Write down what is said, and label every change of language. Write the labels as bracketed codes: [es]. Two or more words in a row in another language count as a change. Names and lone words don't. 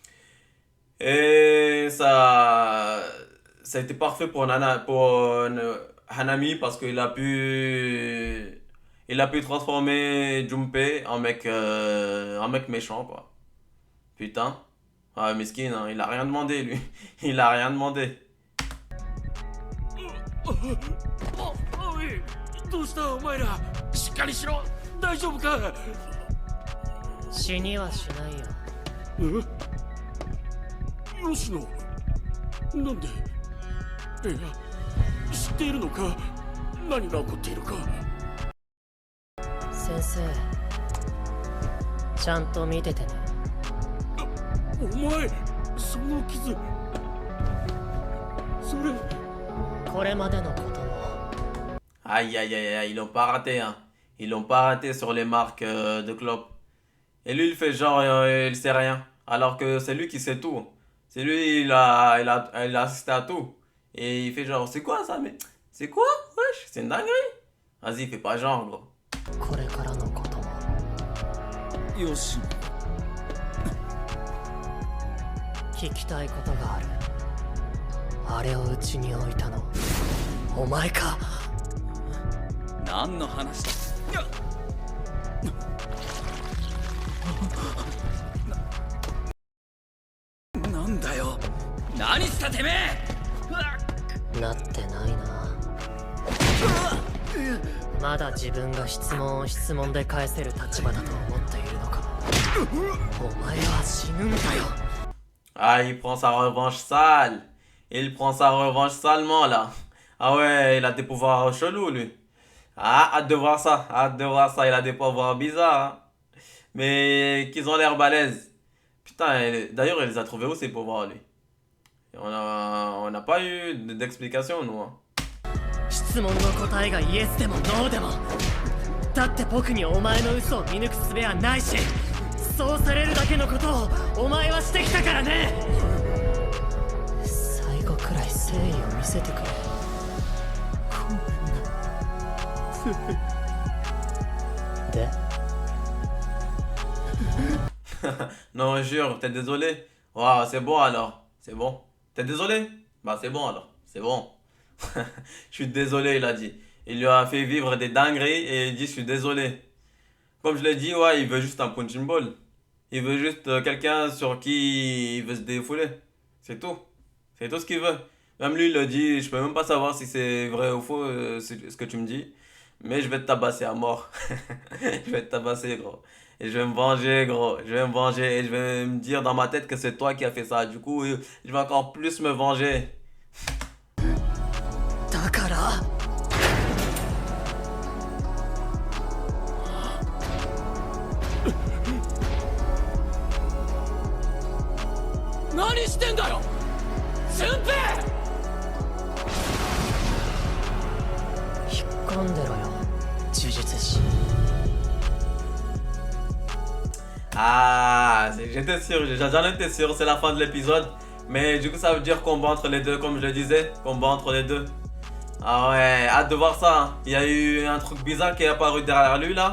[fr] Et ça a été parfait pour Hanami parce qu'il a pu transformer Junpei en mec méchant quoi. Putain. Ah, miskin, hein, il a rien demandé lui. Il a rien demandé. [ja] おい、どうしたお前ら。しっかりしろ。大丈夫か。死にはしないよ。吉野、なんで？いや、知っているのか？何が起こっているか。先生、ちゃんと見ててね。お前、その傷、それ。これまでのことも。 [fr] Aïe, aïe, aïe, aïe, ils l'ont pas raté, hein. Ils l'ont pas raté sur les marques de clope. Et lui, il fait genre, il sait rien. Alors que c'est lui qui sait tout. C'est lui, il a assisté à tout. Et il fait genre, c'est quoi ça? Mais c'est quoi? Wesh, c'est une dinguerie. Vas-y, fais pas genre, gros. [ja] これからのことも。よし。聞きたいことがある。あれをうちに置いたの、お前か？何の話だ？なんだよ。何したてめえ。なってないな。まだ自分が質問を質問で返せる立場だと思っているのか。お前は死ぬんだよ。 [fr] Ah, il prend sa revanche sale. Il prend sa revanche salement là. Ah ouais, il a des pouvoirs chelous lui. Ah, hâte de voir ça. Hâte de voir ça. Il a des pouvoirs bizarres. Hein. Mais qu'ils ont l'air balèzes. Putain, d'ailleurs, il les a trouvés où ces pouvoirs lui? On n'a pas eu d'explication nous. Hein. [ja] 質問の答えがイエスでもノーでも、だって僕にお前の嘘を見抜く術はないし、そうされるだけのことをお前はしてきたからね。最後くらい誠意を見せてくれ。ごめんな。で [fr] Non, jure, t'es désolé? Waouh, c'est bon alors. C'est bon. T'es désolé? Bah c'est bon alors. C'est bon. Je suis désolé, il a dit. Il lui a fait vivre des dingueries et il dit je suis désolé. Comme je l'ai dit, ouais, il veut juste un punching ball. Il veut juste quelqu'un sur qui il veut se défouler. C'est tout. C'est tout ce qu'il veut. Même lui, il a dit, je peux même pas savoir si c'est vrai ou faux ce que tu me dis. Mais je vais te tabasser à mort. Je vais te tabasser, gros. Et je vais me venger, gros. Je vais me venger et je vais me dire dans ma tête que c'est toi qui as fait ça. Du coup, je vais encore plus me venger. [ja] だから何してんだよ順平。引っ込んでろよ呪術師。 [fr] Ah, j'étais sûr, j'en étais sûr, c'est la fin de l'épisode. Mais du coup, ça veut dire combat entre les deux, comme je le disais. Combat entre les deux. Ah ouais, hâte de voir ça. Hein. Il y a eu un truc bizarre qui est apparu derrière lui là.